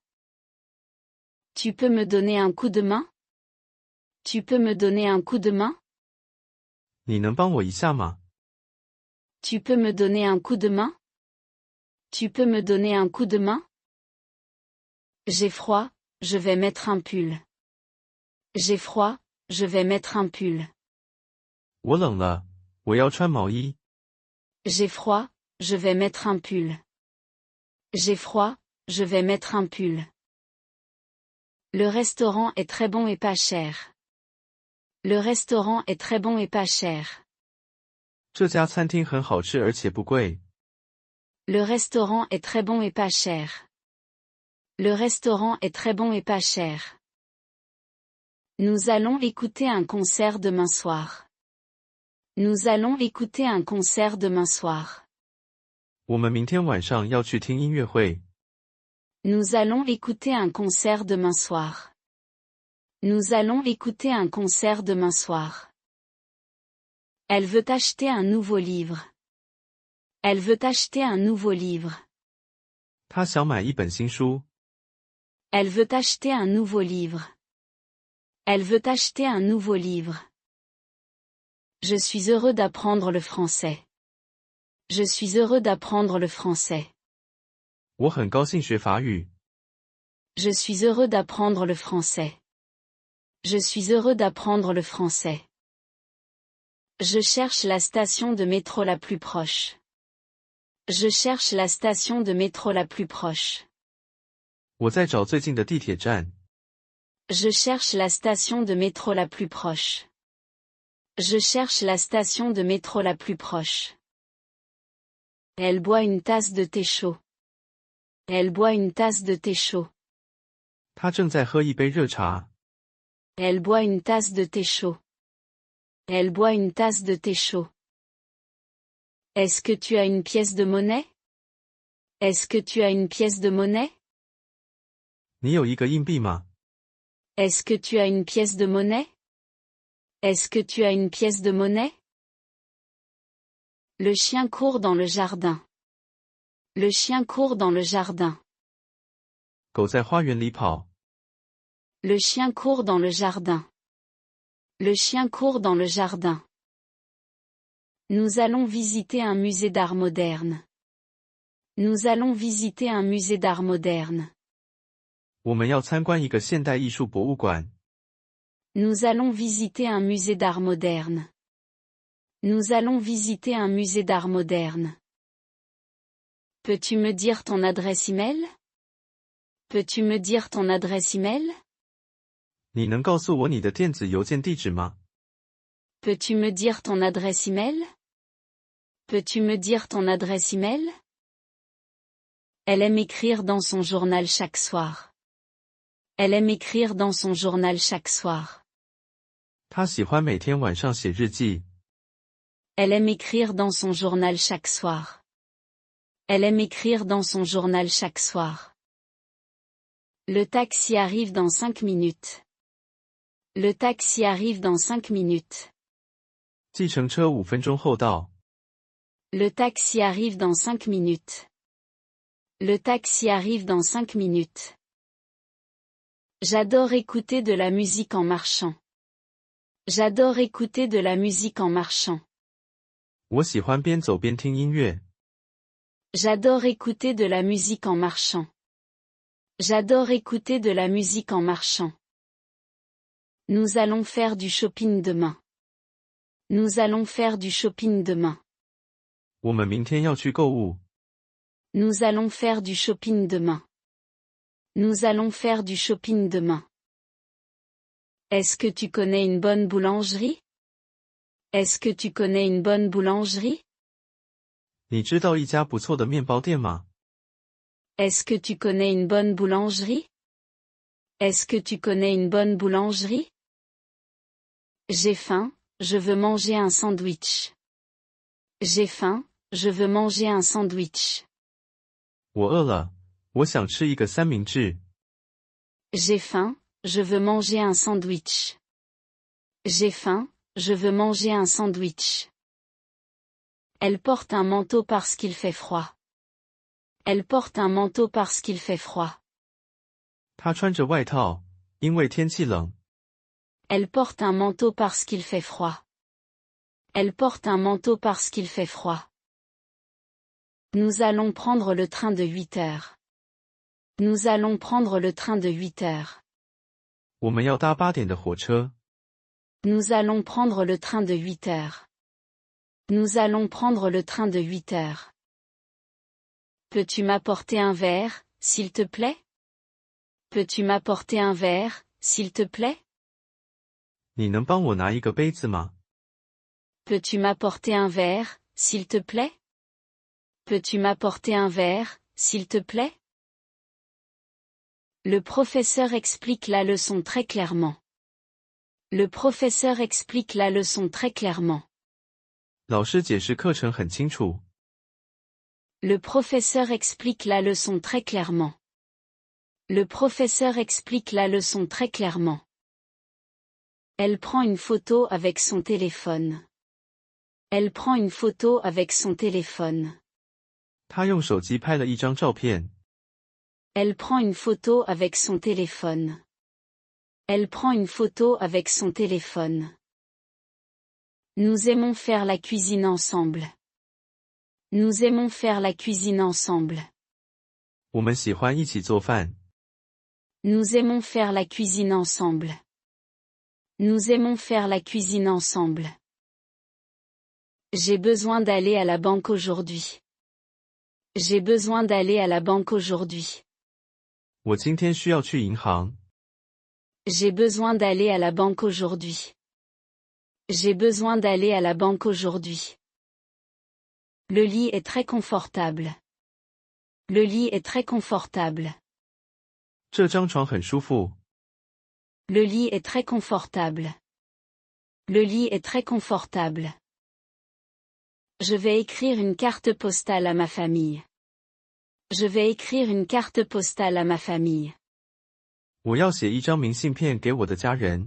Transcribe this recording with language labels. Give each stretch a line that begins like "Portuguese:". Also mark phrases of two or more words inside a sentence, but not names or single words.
French: Tu peux me donner un coup de main? Tu peux me donner un coup de main?
Chinese: 你能帮我一下吗？
French: Tu peux me donner un coup de main? Tu peux me donner un coup de main? J'ai froid, je vais mettre un pull. J'ai froid, je vais mettre un pull.
Chinese: 我冷了，我要穿毛衣。
French: J'ai froid, je vais mettre un pull. J'ai froid, je vais mettre un pull. Le restaurant est très bon et pas cher. Le restaurant est très bon et pas cher.
Chinese: 这家餐厅很好吃而且不贵。
French: Le restaurant est très bon et pas cher. Le restaurant est très bon et pas cher. Nous allons écouter un concert demain soir. Nous allons écouter un concert demain soir.
Chinese: 我们明天晚上要去听音乐会。
French: Nous allons écouter un concert demain soir. Nous allons écouter un concert demain soir. Elle veut acheter un nouveau livre. Elle veut acheter un nouveau livre.
Chinese: 她想买一本新书。
French: Elle veut acheter un nouveau livre. Elle veut acheter un nouveau livre. Je suis heureux d'apprendre le français. Je suis heureux d'apprendre le français.
Chinese: 我很高兴学法语。
French: Je suis heureux d'apprendre le français. Je suis heureux d'apprendre le français. Je cherche la station de métro la plus proche. Je cherche la station de métro la plus proche.
Chinese: 我在找最近的地铁站。
French: Je cherche la station de métro la plus proche. Je cherche la station de métro la plus proche. Elle boit une tasse de thé chaud. Elle boit une tasse de thé chaud.
Chinese: 她正在喝一杯热茶。
French: Elle boit une tasse de thé chaud. Elle boit une tasse de thé chaud. Est-ce que tu as une pièce de monnaie? Est-ce que tu as une pièce de monnaie?
Chinese: 你有一个硬币吗？
French: Est-ce que tu as une pièce de monnaie? Est-ce que tu as une pièce de monnaie? Le chien court dans le jardin. Le chien court dans le jardin.
Chinese: 狗在花园里跑。
French: Le chien court dans le jardin. Le chien court dans le jardin. Nous allons visiter un musée d'art moderne. Nous allons visiter un musée d'art moderne.
Chinese: 我们要参观一个现代艺术博物馆。
French: Nous allons visiter un musée d'art moderne. Nous allons visiter un musée d'art moderne. Peux-tu me dire ton adresse email? Peux-tu me dire ton adresse email?
Chinese: 你能告诉我你的电子邮件地址吗？
French: Peux-tu me dire ton adresse email? Peux-tu me dire ton adresse email? Elle aime écrire dans son journal chaque soir. Elle aime écrire dans son journal chaque soir.
Chinese: 她喜欢每天晚上写日记。
French: Elle aime écrire dans son journal chaque soir. Elle aime écrire dans son journal chaque soir. Le taxi arrive dans 5 minutes. Le taxi arrive dans 5 minutes.
Chinese: 计程车5分钟后到。
French: Le taxi arrive dans 5 minutes. Le taxi arrive dans 5 minutes. J'adore écouter de la musique en marchant. J'adore écouter de la musique en marchant.
Chinese: 我喜欢边走边听音乐。
French: J'adore écouter de la musique en marchant. J'adore écouter de la musique en marchant. Nous allons faire du shopping demain. Nous allons faire du shopping demain.
Chinese: 我们明天要去购物。
French: Nous allons faire du shopping demain. Nous allons faire du shopping demain. Est-ce que tu connais une bonne boulangerie? Est-ce que tu connais une bonne boulangerie?
Chinese: 你知道一家不错的面包店吗？
French: Est-ce que tu connais une bonne boulangerie? Est-ce que tu connais une bonne boulangerie? J'ai faim, je veux manger un sandwich. J'ai faim, je veux manger un sandwich.
Chinese: 我饿了，我想吃一个三明治。
French: J'ai faim, je veux manger un sandwich. J'ai faim, je veux manger un sandwich. Elle porte un manteau parce qu'il fait froid. Elle porte un manteau parce qu'il fait froid.
Chinese: 她穿着外套，因为天气冷。
French: Elle porte un manteau parce qu'il fait froid. Elle porte un manteau parce qu'il fait froid. Nous allons prendre le train de 8 heures. Nous allons prendre le train de 8 heures.
Chinese: 我们要搭8点的火车。
French: Nous allons prendre le train de 8 heures. Nous allons prendre le train de 8 heures. Peux-tu m'apporter un verre, s'il te plaît? Peux-tu m'apporter un verre, s'il te plaît?
Chinese: 你能帮我拿一个杯子吗？
French: Peux-tu m'apporter un verre, s'il te plaît? Peux-tu m'apporter un verre, s'il te plaît? Le professeur explique la leçon très clairement. Le professeur explique la leçon très clairement.
Chinese: 老师解释课程很清楚。
French: Le professeur explique la leçon très clairement. Le professeur explique la leçon très clairement. Elle prend une photo avec son téléphone. Elle prend une photo avec son téléphone.
Chinese: 他用手机拍了一张照片。
French: Elle prend une photo avec son téléphone. Elle prend une photo avec son téléphone. Nous aimons faire la cuisine ensemble. Nous aimons faire la cuisine ensemble.
Chinese: 我们喜欢一起做饭。
French: Nous aimons faire la cuisine ensemble. Nous aimons faire la cuisine ensemble. J'ai besoin d'aller à la banque aujourd'hui. J'ai besoin d'aller à la banque aujourd'hui.
Chinese: 我今天需要去银行。
French: J'ai besoin d'aller à la banque aujourd'hui. J'ai besoin d'aller à la banque aujourd'hui. Le lit est très confortable. Le lit est très confortable.
Chinese: 这张床很舒服。
French: Le lit est très confortable. Le lit est très confortable. Je vais écrire une carte postale à ma famille. Je vais écrire une carte postale à ma famille.
Chinese: 我要写一张明信片给我的家人。